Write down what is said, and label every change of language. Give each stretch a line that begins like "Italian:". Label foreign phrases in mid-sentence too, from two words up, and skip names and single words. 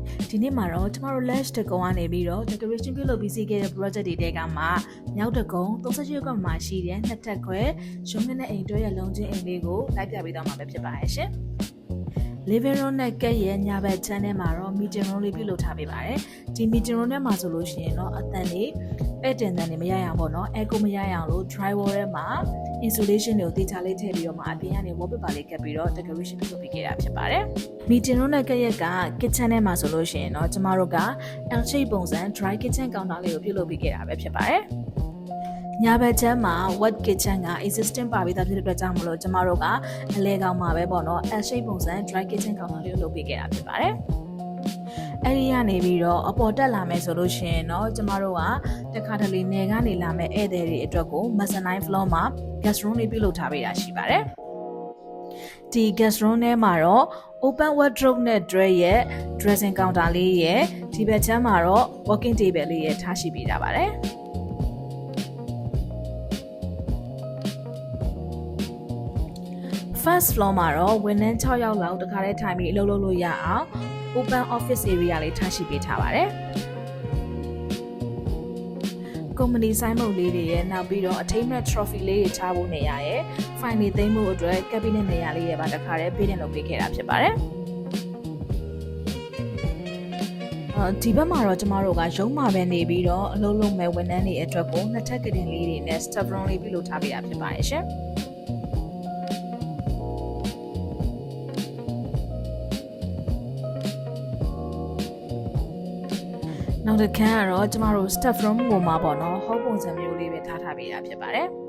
Burmese: ဒီနေ့မှာတော့ကျမတို့ lash တကုံကနေပြီးတော့ decoration ပြုလုပ်ပြီးစီးခဲ့တဲ့ project တွေတဲကမှမြောက်တကုံ38ရက်မှာရှိတဲ့နှစ်ထပ်ခွဲရုံးနဲ့အိမ်တွဲရဲ့လုံးချင်းအိမ်လေးကိုလိုက်ပြပေးတော့မှာပဲဖြစ်ပါရဲ့ရှင်
English: living room
Burmese: နဲ့ကက်ရဲ့ညာဘက်ချမ်းထဲမှာတော့
English: meeting room
Burmese: လေးပြုလုပ်ထားပေးပါတယ်ဒီ
English: meeting room
Burmese: ထဲမှာဆိုလို့ရှိရင်တော့အတန်လေးပဲ့တင်တန်တွေမရရအောင်ပေါ့နော် echo မရရအောင်လို့ drywall ထဲမှာ insulation တွေကိုတေချာလေးထည့်ပြီးတော့မှအပြင်ကနေ wallpaper လေးကပ်ပြီးတော့ decoration ပြုလုပ်ပေးခဲ့တာဖြစ်ပါတယ်
English: meeting room
Burmese: နဲ့ကက်ရဲ့က kitchen ထဲမှာဆိုလို့ရှိရင်တော့ကျမတို့က
English: L shape
Burmese: ပုံစံ
English: dry kitchen counter
Burmese: လေးကိုပြုလုပ်ပေးခဲ့တာပဲဖြစ်ပါတယ်ညာဘက်ချမ်းမှာ
English: wet kitchen
Burmese: က existing ပါပြီးသားဖြစ်တဲ့အတွက်ကြောင့်မလို့ကျမ တို့ကအလဲကောင်မှာပဲပေါ့နော်
English: L shape
Burmese: ပုံစံ
English: dry kitchen counter
Burmese: လေးကိုလုပ်ပေးခဲ့တာဖြစ်ပါတယ်အဲ့ဒီကနေပြီးတော့အပေါ်တက်လာ မယ်ဆိုလို့ရှိရင်တော့ကျမတို့ကတခါတလေနယ်ကနေလာမဲ့ဧည့်သည်တွေအတွက်ကို
English: mezzanine floor
Burmese: မှာ
English: guest room
Burmese: လေးပြုလုပ်ထားပေးတာရှိပါတယ်ဒီ
English: guest room
Burmese: ထဲမှာတော့
English: open wardrobe
Burmese: နဲ့ dray ရဲ့
English: dressing counter
Burmese: လေးရဲ့ဒီဘက်ချမ်းမှာတော့
English: working table
Burmese: လေးရဲ့ထားရှိပေးတာပါတယ်
English: first floor
Burmese: မှာတော့ဝန်ထမ်း6ယောက်လောက်တခါတည်းထိုင်ပြီးအလုပ်လုပ်လို့ရအောင်
English: open office area
Burmese: လေးထားရှိပေးထားပါတယ်။ company ဆိုင်မုတ်လေးတွေရဲ့နောက်ပြီးတော့
English: attainment trophy
Burmese: လေးတွေထားဖို့နေရာရဲ့ fine တွေသိမ်းဖို့အတွက် cabinet နေရာလေးတွေပါတခါတည်းပေးတင်လုပ်ပေးခဲ့တာဖြစ်ပါတယ်။ ဒီဘက်မှာတော့ကျမတို့ကရုံးမှာပဲနေပြီးတော့အလုပ်လုပ်မဲ့ဝန်ထမ်းတွေအတွက်ကိုနှစ်ထပ်ကတင်လေးတွေနဲ့
English: staff room
Burmese: လေးပြုလုပ်ထားပေးတာဖြစ်ပါတယ်ရှင်။နောက်တစ်ခါကတော့ကျမတို့
English: staff room
Burmese: ကိုမှာပေါ့နော် hall ပုံစံမျိုးလေးပဲထားပေးတာဖြစ်ပါတယ်